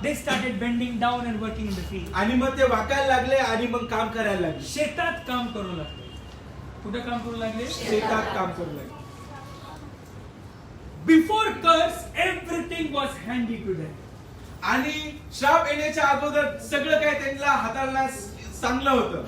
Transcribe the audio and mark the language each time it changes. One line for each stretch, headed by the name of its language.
English: they started bending down and working in the field.
Marathi: आणि मग ते वाकायला लागले आणि मग काम करायला लागले. शेतात काम करू लागले. कुठे काम करू लागले? शेतात काम करू लागले.
English: Before curse, everything was handy to them.
Marathi: आणि श्राप येण्याच्या अगोदर सगळं काही त्यांना हाताळण्यास चांगलं होतं,